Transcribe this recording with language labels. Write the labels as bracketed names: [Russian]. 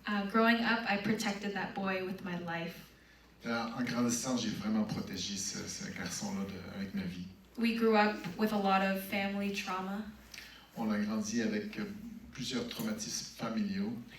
[English] Growing up, I protected that boy with my life. [French] En grandissant, j'ai vraiment protégé ce garçon-là avec ma vie. [English] We grew up with a lot of family trauma. [French] On a grandi avec plusieurs traumatismes familiaux.